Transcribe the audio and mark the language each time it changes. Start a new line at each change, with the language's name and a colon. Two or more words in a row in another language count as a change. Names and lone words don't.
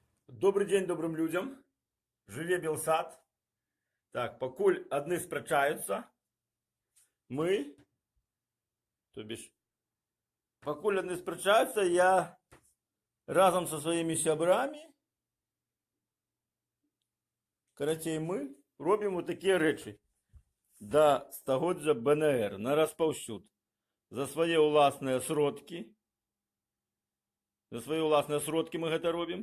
Russian: Добрый день добрым людям.
Belarusian: Жыве Белсад. Так, пакуль адны спрачаюцца, мы,
Russian: то бишь,
Belarusian: пакуль адны спрачаюцца, я разом
Russian: со своими
Belarusian: сябрамі, карацей, мы робім вот такія рэчы да стагоддзя БНР на распаўсюд. За свае ўласныя сродкі. За свае ўласныя сродкі мы гэта робім.